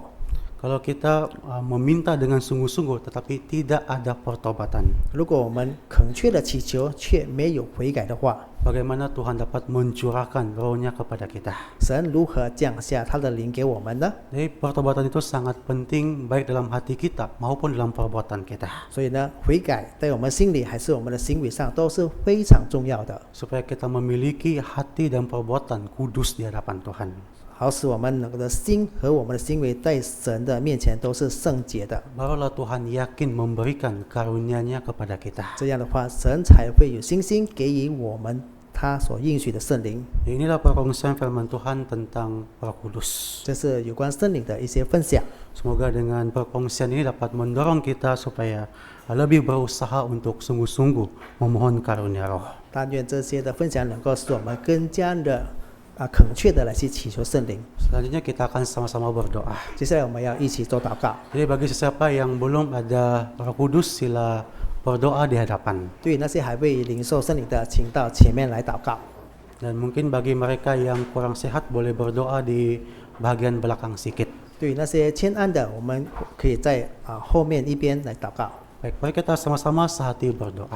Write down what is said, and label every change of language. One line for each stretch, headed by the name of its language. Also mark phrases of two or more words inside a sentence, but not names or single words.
Indonesian: Kalau kita meminta dengan sungguh-sungguh tetapi tidak ada pertobatan,
Chinese: 如果我们恳切的祈求却没有悔改的话，
Indonesian: bagaimana Tuhan dapat mencurahkan rohnya kepada kita?
Chinese: 神如何降下他的灵给我们呢？
Indonesian: Jadi pertobatan itu sangat penting baik dalam hati kita maupun dalam perbuatan kita.
Chinese: 所以呢，悔改在我们心里还是我们的行为上都是非常重要的，
Indonesian: Supaya kita memiliki hati dan perbuatan kudus di hadapan Tuhan.
Chinese: 好使我们的心和我们的行为在神的面前都是圣洁的。
Indonesian: Barulah Tuhan yakin memberikan karunia-Nya kepada kita.
Chinese: 这样的话，神才会有信心给予我们他所应许的圣灵。
Indonesian: Inilah perkongsian firman Tuhan tentang Roh Kudus.
Chinese: 这是有关圣灵的一些分享。
Indonesian: Semoga dengan perkongsian ini dapat mendorong kita supaya lebih berusaha untuk sungguh-sungguh memohon karunia roh.
Chinese: 但愿这些的分享能够使我们更加的恳切的来去祈求圣灵。
Indonesian: Selanjutnya kita akan sama-sama berdoa.
Chinese: 接下来我们要一起做祷告。
Indonesian: Jadi bagi siapa yang belum ada Roh Kudus, sila berdoa di hadapan.
Chinese: 对于那些还未领受圣灵的，请到前面来祷告。
Indonesian: Dan mungkin bagi mereka yang kurang sehat boleh berdoa di bagian belakang sedikit.
Chinese: 对于那些欠安的，我们可以在后面一边来祷告。
Indonesian: Baik, mari kita sama-sama sehati berdoa.